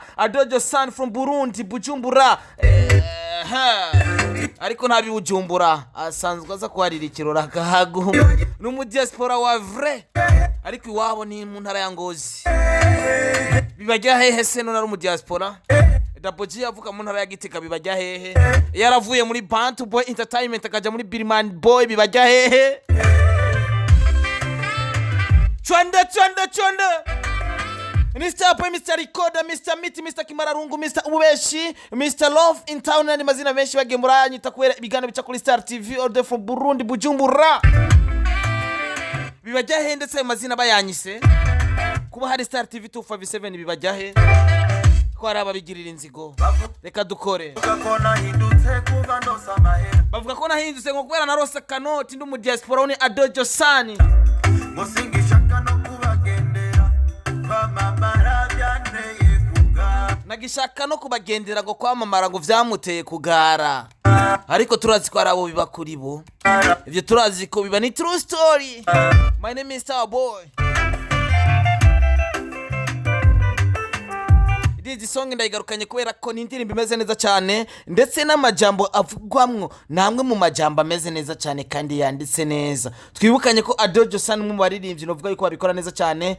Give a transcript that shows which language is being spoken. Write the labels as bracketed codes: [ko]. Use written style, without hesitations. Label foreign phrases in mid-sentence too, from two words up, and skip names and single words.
[rn] Josan from Burundi Bujumbura. Ariko ntabi Bujumbura asanzwe aza kuharira ikirora kahago n'umu Diaspora wa vrai, ariko iwabo ni mu ntara ya Ngozi. Bibarya hehe se none ari umu Diaspora? Double J avuka mu ntara ya Gitega. Bibarya hehe? Yaravuye muri Bantu Boy Entertainment akaja muri Birman Boy. Bibarya hehe? Chonda Mr. Boy, Mr. Recorder, Mr. Meat, Mr. Kimararungu, Mr. Ubeshi, Mr. Love in Town ni mazina menshi bagemura anyita kubera ibigano bica kuri Star TV order from Burundi Bujumbura. Bibarya hehe ndetse mazina bayanyise kuba hari Star TV 257. Bibarya hehe ko ari ababigirira inzigo? Reka dukore. Bavuga ko nahindutse ngo kubera narose kanoti ndi mu Diaspora ni Josan. Musingishaka no kubagendera kwamamara byanteye kugara. Nagishaka no kubagendera ngo kwamamara ngo vyamuteye kugara, ariko turazi ko arabo biba kuri bo. Ivyo turazi ko biba ni [en] true story. My name is Star Boy. [rn] Izi song ndayigarukanye kubera ko ni indirimbo imeze neza cyane ndetse n'amajambo avugwamwo namwe mu majambo ameze neza cyane kandi yanditse neza. Twibukanye ko Josan mu baririmbyi novuga yuko babikora neza cyane.